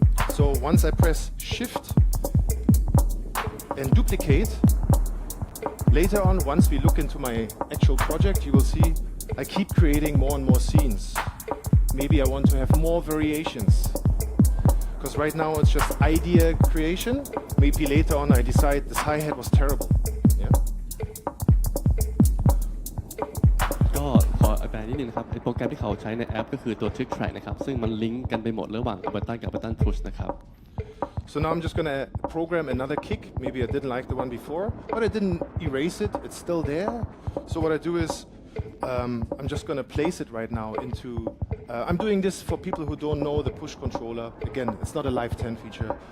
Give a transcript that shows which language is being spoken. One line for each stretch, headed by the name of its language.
English: So once I press Shift and duplicate, later on, once we look into my actual project, you will see I keep creating more and more scenes. Maybe I want to have more variations. Because right now it's just idea creation. Maybe later on I decide this hi-hat was terrible. Yeah.
Thai: ก็ขออธิบายนิดนึงนะครับโปรแกรมที่เขาใช้ในแอปก็คือตัว Trick Track นะครับซึ่งมันลิงก์กันไปหมดระหว่าง Ableton กับ Ableton Push นะครับ
English: So now I'm just going to program another kick. Maybe I didn't like the one before, but I didn't erase it. It's still there. So what I do is I'm just going to place it right now into... I'm doing this for people who don't know the push controller. Again, it's not a live 10 feature.